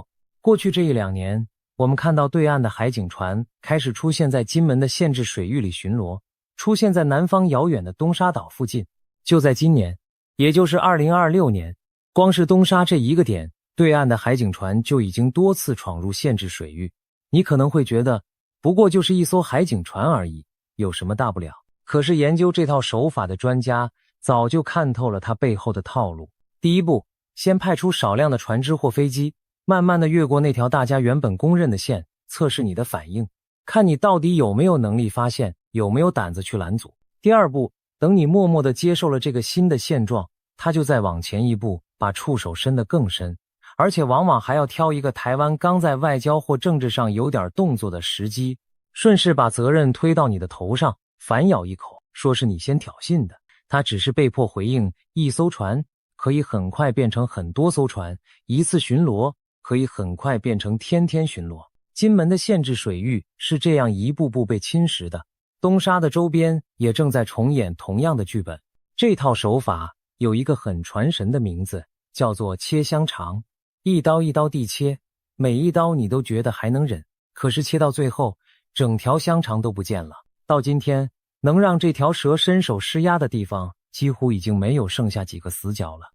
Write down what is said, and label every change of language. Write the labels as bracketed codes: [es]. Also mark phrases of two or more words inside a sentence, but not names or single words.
[zh] 過去這1-2年，我們看到對岸的海警船開始出現在金門的限制水域裡巡邏，出現在南方遙遠的東沙島附近。就在今年，也就是2026年，光是東沙這一個點，對岸的海警船就已經多次闖入限制水域。你可能會覺得，不過就是一艘海警船而已，有什麼大不了？可是研究這套手法的專家早就看透了它背後的套路。第一步，先派出少量的船只或飞機，慢慢的越過那條大家原本公認的線，測試你的反應，看你到底有沒有能力發現，有沒有膽子去攔阻。第二步，等你默默地接受了這個新的現狀，他就再往前一步，把觸手伸得更深，而且往往還要挑一個台灣剛在外交或政治上有點動作的時機，順勢把責任推到你的頭上，反咬一口，說是你先挑釁的。他只是被迫回應，一艘船可以很快變成很多艘船，一次巡邏可以很快变成天天巡逻。金門的限制水域是這樣一步步被侵蚀的，東沙的周邊也正在重演同樣的劇本。這套手法有一個很傳神的名字，叫做切香腸。一刀一刀地切，每一刀你都覺得還能忍，可是切到最後，整條香腸都不見了。到今天，能讓這條蛇伸手施壓的地方，幾乎已經沒有剩下幾個死角了。